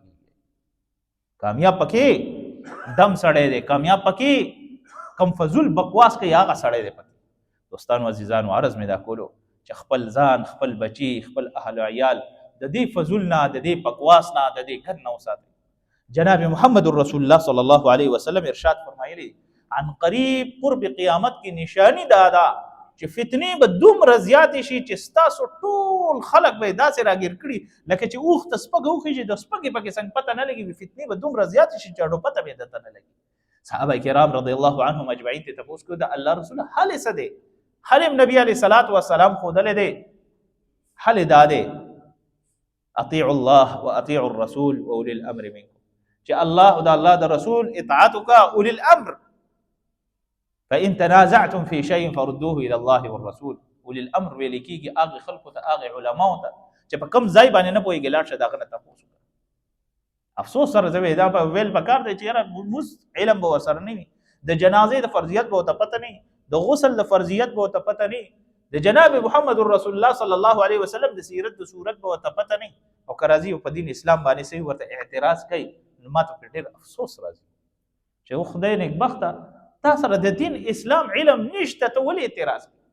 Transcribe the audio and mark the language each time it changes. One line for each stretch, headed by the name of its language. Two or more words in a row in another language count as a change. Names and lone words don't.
Pashto: کیږي کامیاب پکې دم سړی دی کامیاب پکې کم فضول بکواس کوي هغه سړی دی پکې دوستانو عزیزانو عرض مې دا کولو چې خپل ځان خپل بچي خپل اهل عیال د دې فضول نه د دې بکواس نه د دې ګن نه وساتي جناب محمد رسول الله
Arabic: صلی الله علیه وسلم
Pashto: ارشاد فرمایلی عن قریب قرب قیامت کی نشانی دادا چې فتنې به دومره زیاتې شي چې ستاسو ټول خلک به داسې راګیر کړي لکه چې اوښ ته سپږ وخېږي د سپږې پکې څنګه پته نه لګي فتنې به دومره زیاتې شي چې اډو پته به درته نه لګي صحابه کرام
Arabic: رضی الله عنهم اجمعین
Pashto: ته تپوس کړو د الله رسول حل څه دی حل نبی
Arabic: علیه الصلاۃ والسلام
Pashto: ښودلی دی حل دا دی
Arabic: اطیعوا الله واطیعوا الرسول واولی الامر منکم
Pashto: چې الله او د الله د رسول اطاعت وکړه
Arabic: اولی الامر فإن تنازعتم في شيء فردوه إلى الله والرسول أولي الأمر
Pashto: ویل کیږي هغه خلکو ته هغه علماو ته چې په کم ځای باندې نه پوهېږي لاړ شه د هغه نه تپوس وکړه افسوس سره زه دا ویل پکار دی چې یاره موږ علم به ورسره نه وي د جنازې د فرضیت به ورته پته نه وي د غسل د فرضیت به ورته پته نه وي د جناب محمد رسول الله
Arabic: صلی الله علیه وسلم
Pashto: د سیرت د صورت به ورته پته نه وي او که راځي په دین اسلام باندې صحیح ورته اعتراض کوي نو ما ته پرې ډېر افسوس راځي چې خدای نیکبخته تا سره د دین اسلام علم نشته ته ولې اعتراض